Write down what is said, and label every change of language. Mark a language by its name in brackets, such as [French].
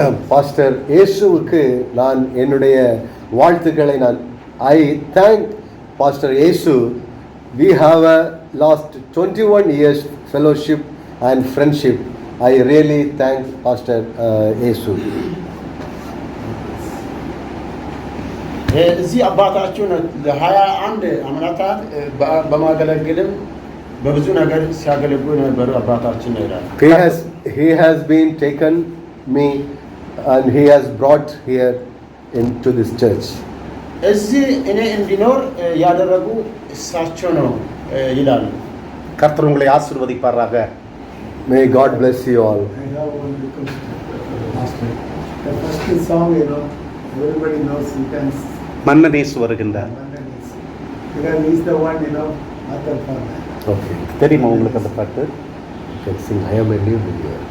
[Tamil] Pastor இயேசுவுக்கு நான் என்னுடைய வாழ்த்துக்களை [English] I thank Pastor Yesu. We have a last 21 years fellowship and friendship. I really thank Pastor Yesu. [Amharic] እዚህ አባታችሁን ለ21 ዓመታት በማገለግልም በብዙ ነገር ሲያገለግሉ የነበሩ አባታችን ነው ይላል። [English] He has been taken me and he has brought here into this church. [Amharic] እዚህ እኔ እንዲኖር ያደረጉ እሳቸው ነው ይላል። [Tamil] கர்த்தர் உங்களை ஆசீர்வதிப்பாராக. [English] May God bless you all. I have one request, Master. The first song, everybody knows, you can [Tamil] மன்னன் இயேசு வருகின்றார். [English] because he is the one, author for that. Okay. [Tamil] தெரியுமா உங்களுக்கு அந்த பாட்டு? [English] You can sing. I am a new believer.